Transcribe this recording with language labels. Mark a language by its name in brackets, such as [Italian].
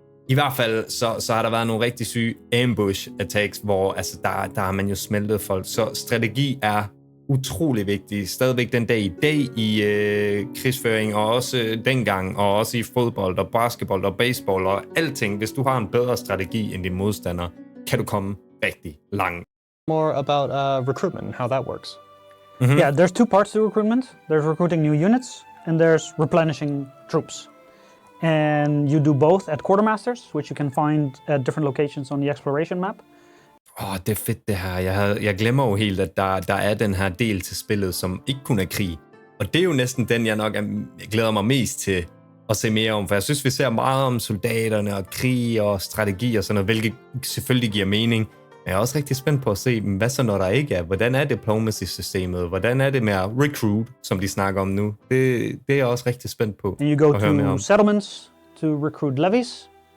[Danish] I hvert fald, så har der været nogle rigtig syge ambush attacks, hvor altså, der har man jo smeltet folk. Så strategi er utrolig vigtig. Stadigvæk den dag i dag i krigsføring, og også dengang, og også i fodbold, og basketball, og baseball, og alting. Hvis du har en bedre strategi end din modstander, kan du komme rigtig langt. [English] More about recruitment, how that works. Mm-hmm. Yeah, there's two parts to recruitment. There's recruiting new units, and there's replenishing troops. And you do both at quartermasters, which you can find at different locations on the exploration map. [Danish] Det er fedt det her. Jeg glemmer jo helt, at der er den her del til spillet, som ikke kun er krig. Og det er jo næsten den, jeg glæder mig mest til at se mere om. For jeg synes, vi ser meget om soldaterne og krig og strategi og sådan noget, hvilket selvfølgelig giver mening. Men jeg er også rigtig spændt på at se, hvad så når der ikke er? Hvordan er diplomacy-systemet? Hvordan er det med at recruit, som de snakker om nu? Det er jeg også rigtig spændt på. [English] And you go to settlements to recruit levies.